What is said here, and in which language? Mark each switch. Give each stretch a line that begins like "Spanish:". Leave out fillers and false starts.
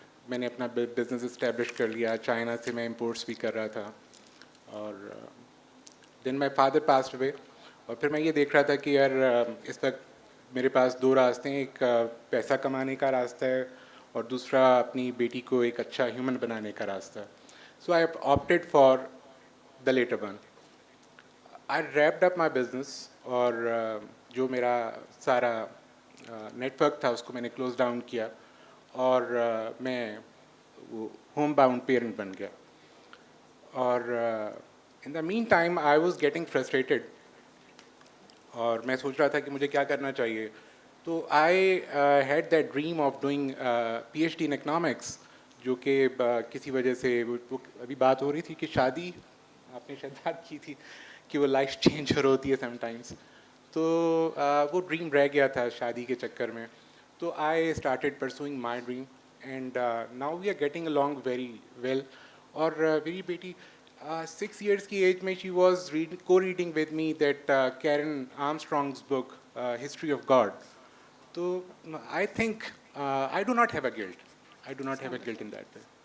Hindi: मैंने अपना business establish कर लिया. चाइना से मैं imports भी कर रहा था.
English: और then my father passed away.
Hindi: और फिर मैं ये देख रहा था कि यार इस वक्त मेरे पास दो रास्ते हैं. एक पैसा कमाने का रास्ता है और दूसरा अपनी बेटी को एक अच्छा ह्यूमन बनाने का रास्ता है.
English: So I opted for the later one. I wrapped up my business
Hindi: और जो मेरा सारा नेटवर्क था उसको मैंने
English: close down
Hindi: किया और मैं
English: home bound parent
Hindi: बन गया. और
English: in the meantime I was getting frustrated
Hindi: और मैं सोच रहा था कि मुझे क्या करना चाहिए. तो
English: I had that dream of doing PhD in economics,
Hindi: जो कि किसी वजह से वो अभी बात हो रही थी कि शादी आपने शायद बात की थी कि वो
English: life changer
Hindi: होती है समटाइम्स. तो वो ड्रीम रह गया था शादी के चक्कर में.
English: तो I started pursuing my dream and now we are getting along very well.
Hindi: और मेरी बेटी 6 years की एज में
English: She was co-reading with me that Karen Armstrong's book, History of God. तो I think I do not have a guilt. I do not have a guilt in that way.